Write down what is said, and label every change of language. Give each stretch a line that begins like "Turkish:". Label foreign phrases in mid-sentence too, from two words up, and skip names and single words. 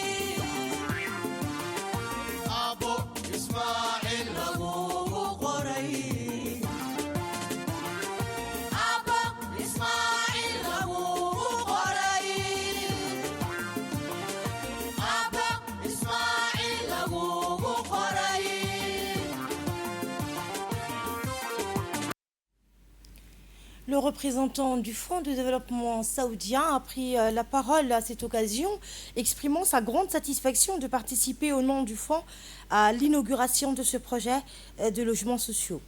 Somali: aabo ismaaciil lagugu qoray abba ismaaciil lagugu qoray abba ismaaciil lagugu qoray.
French: Le représentant du Fonds de développement saoudien a pris la parole à cette occasion, exprimant sa grande satisfaction de participer au nom du Fonds à l'inauguration de ce projet de logements sociaux.